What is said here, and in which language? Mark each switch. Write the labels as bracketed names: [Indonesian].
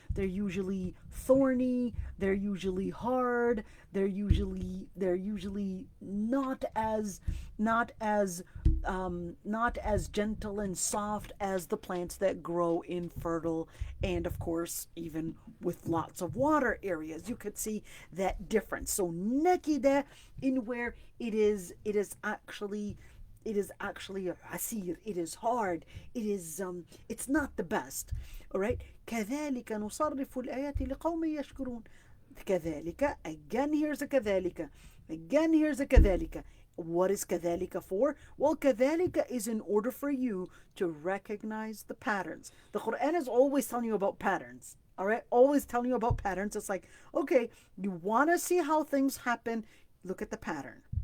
[English] They're usually thorny, they're usually hard, they're usually not as gentle and soft as the plants that grow in fertile, and of course even with lots of water areas. You could see that difference. So nakida, in where it is actually asir, it is hard, it's not the best. All right. [Arabic] كذلك نصرف الآيات لقوم يشكرون. [English] كذلك, again here's a كذلك, again here's a كذلك. What is كذلك for? Well, كذلك is in order for you to recognize the patterns. The Quran is always telling you about patterns. All right, always telling you about patterns. It's like, okay, you want to see how things happen, look at the pattern.